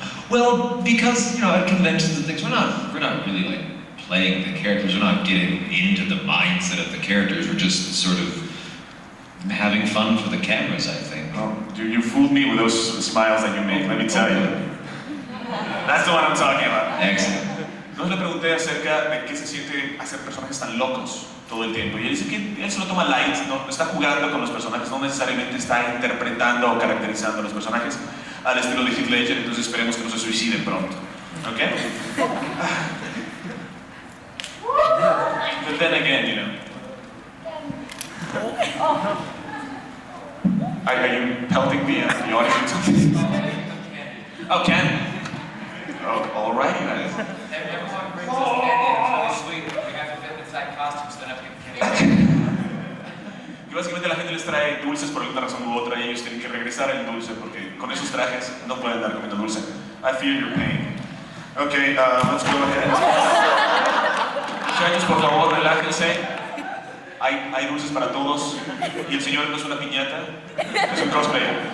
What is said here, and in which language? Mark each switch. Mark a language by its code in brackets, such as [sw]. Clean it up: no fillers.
[en] Well, because at conventions and things, we're not really like playing the characters. We're not getting into the mindset of the characters. We're just sort of having fun for the cameras, I think. Oh, dude, you fooled me with those smiles that you make. Let me tell you. That's the one I'm talking about. Excellent. [es] No le pregunté acerca de qué se siente hacer personajes tan locos todo el tiempo. Y él dice que él se lo toma light, no está jugando con los personajes, no necesariamente está interpretando o caracterizando a los personajes al estilo de Heath Ledger, entonces esperemos que no se suicide pronto. ¿Ok? [en] But then again, Are you pelting the audience? Oh, Ken? Oh, all right, guys. Everyone brings us candy and it's really sweet. We have to fit inside costumes, then have to get candy. [es] Y básicamente la gente les trae dulces por alguna razón u otra y ellos tienen que regresar el dulce porque con esos trajes no pueden andar comiendo dulce. [en] I feel your pain. Okay, let's go ahead. [es] Muchachos, por favor, relájense. Hay dulces para todos y el señor no es una piñata, es un cosplayer.